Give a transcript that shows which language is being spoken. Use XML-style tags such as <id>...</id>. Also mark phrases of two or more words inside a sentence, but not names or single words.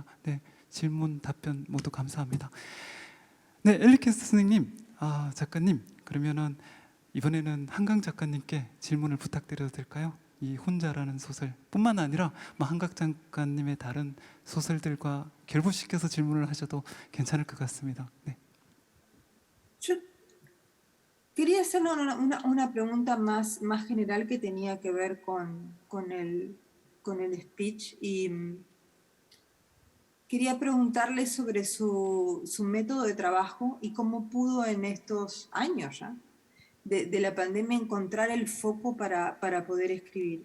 <ko>네, 질문 답변 모두 감사합니다. 네, 엘리케스 선생님, 작가님, 그러면은 이번에는 한강 작가님께 질문을 부탁드려도 될까요? 이 혼자라는 소설뿐만 아니라 한강 작가님의 다른 소설들과 결부시켜서 질문을 하셔도 괜찮을 것 같습니다. 네.</ko> <es>Yo quería hacer una pregunta más general que tenía que ver con el speech y quería preguntarle sobre su método de trabajo y cómo pudo en estos años ya de la pandemia encontrar el foco para poder escribir.</es>